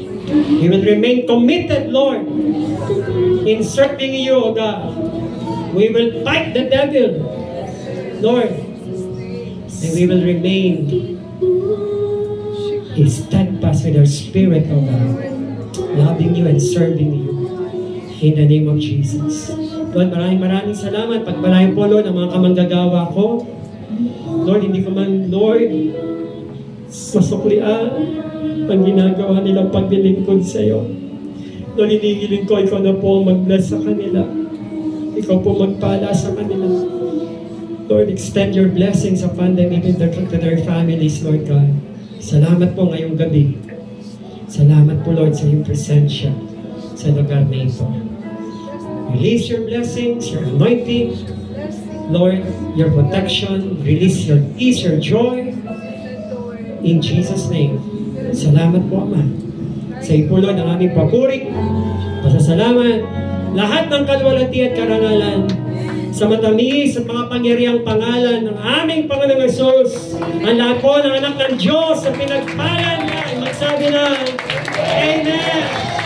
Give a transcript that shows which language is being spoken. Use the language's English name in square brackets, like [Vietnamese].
[English] We will remain committed, Lord, in serving you, O God. We will fight the devil, Lord, and we will remain steadfast with our spirit, O God, loving you and serving you. In the name of Jesus. Lord, [Filipino] maraming salamat. Pagpalain po, Lord, ang mga kamanggagawa ko. Lord, hindi ko man, Lord, masuklian ang ginagawa nilang paglilingkod sa iyo. Lord, hinihiling ko, ikaw na po ang mag-bless sa kanila. Ikaw po magpala sa kanila. [English] Lord, extend your blessings upon them, even to their families, Lord God. [Filipino] Salamat po ngayong gabi. Salamat po, Lord, sa iyong presensya sa lugar na ito. [English] Release your blessings, your anointing, Lord, your protection, release your peace, your joy, in Jesus' name. [Filipino] Salamat po, Ama. Sa iyo po, Lord, ang aming papuri, pasasalamat, lahat ng kalwalhati at karangalan, sa matamis at mga pangyariang pangalan ng aming Panginoong Hesus, ang lahat po ng anak ng Diyos sa pinagpalan niya, magsabi na, Amen!